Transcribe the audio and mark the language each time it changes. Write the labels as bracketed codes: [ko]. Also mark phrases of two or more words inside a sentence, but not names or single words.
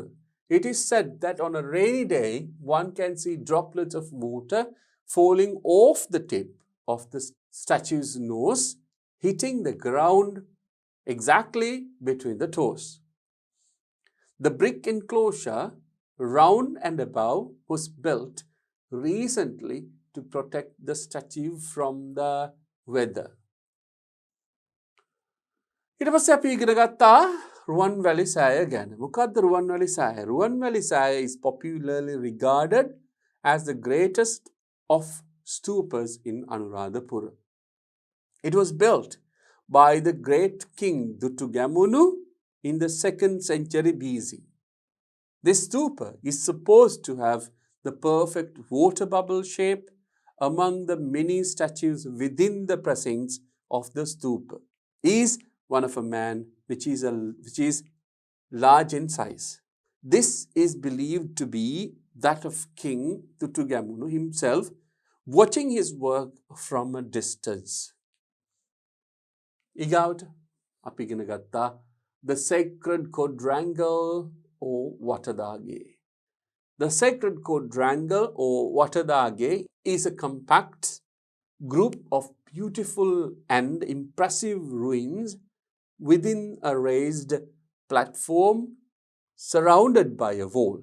[en] It is said that on a rainy day, one can see droplets of water falling off the tip of the statue's nose, hitting the ground exactly between the toes. The brick enclosure, round and above, was built recently to protect the statue from the weather. [si] ඊට පස්සේ අපි ඉගෙන ගත්තා රුවන්වැලි සෑය ගැන. මොකද්ද රුවන්වැලි සෑය? [en] රුවන්වැලි සෑය is popularly regarded as the greatest of stupas in Anuradhapura. It was built by the great king Dutugamunu in the 2nd century BC. This stupa is supposed to have the perfect water bubble shape among the many statues within the precincts of the stupa. Is one of a man which is large in size. This is believed to be that of King Tutugamunu himself, watching his work from a distance. [si] ඊගාවට අපි ඉගෙන ගත්තා [en] the sacred quadrangle or Watadage. The sacred quadrangle or Watadage is a compact group of beautiful and impressive ruins within a raised platform surrounded by a wall.